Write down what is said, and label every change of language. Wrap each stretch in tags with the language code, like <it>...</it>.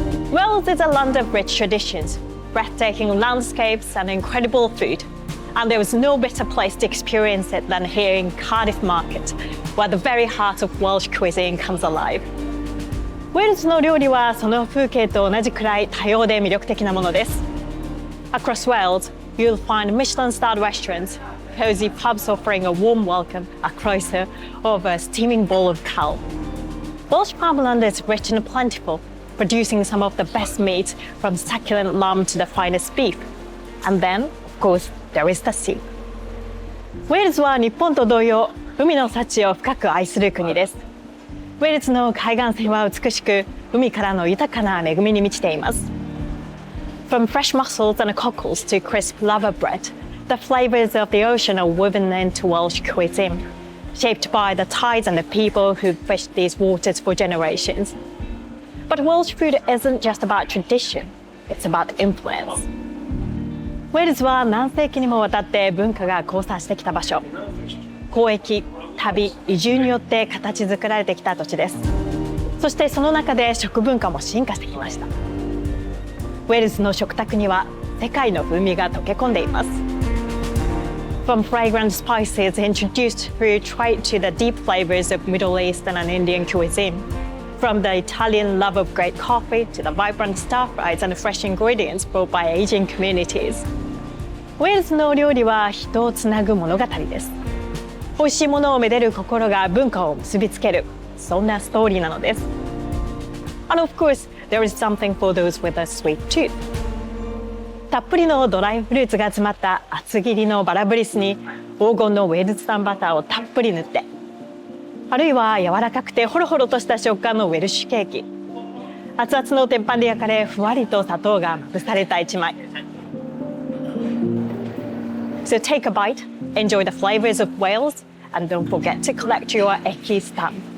<en>Wales is a land of rich traditions, breathtaking landscapes and incredible food. And there is no better place to experience it than here in Cardiff Market, where the very heart of Welsh cuisine comes alive.</en> <ja>ウェールズの料理はその風景と同じくらい多様で魅力的なものです。</ja> <en>Across Wales, you'll find Michelin-starred restaurants, cozy pubs offering a warm welcome, a croeso, or a steaming bowl of cawl. Welsh farmland is rich and plentiful, producing some of the best meat from succulent lamb to the finest beef. And then, of course, there is the sea.</en> <ja>ウェールズは日本と同様、海の幸を深く愛する国です。ウェールズの海岸線は美しく、海からの豊かな恵みに満ちています。</ja> <en>From fresh mussels and cockles to crisp lava bread, the flavors of the ocean are woven into Welsh cuisine, shaped by the tides and the people who fished these waters for generations. But Welsh food isn't just about tradition, it's about influence.</en> <ja>ウェールズは何世紀にもわたって文化が交差してきた場所。交易、旅、移住によって形作られてきた土地です。そしてその中で食文化も進化してきました。ウェールズの食卓には世界の風味が溶け込んでいます。</ja> <en>From fragrant spices introduced through trade to the deep flavors of Middle Eastern and Indian cuisine. From the Italian love of great coffee to the vibrant stir-fries and fresh ingredients brought by Asian communities.</en> <ja>ウェールズの料理は人をつなぐ物語です。美味しいものをめでる心が文化を結びつける、そんなストーリーなのです。</ja> <en>And of course, there is something for those with a sweet tooth.</en> <ja>たっぷりのドライフルーツが詰まった厚切りのバラブリスに黄金のウェールズ産バターをたっぷり塗って、あるいは柔らかくてホロホロとした食感のウェルシュケーキ。熱々の鉄板で焼かれ、ふわりと砂糖がまぶされた一枚。</ja> <en>So take a bite, enjoy the flavors of Wales, and don't forget to collect your Ecky stamp.</en>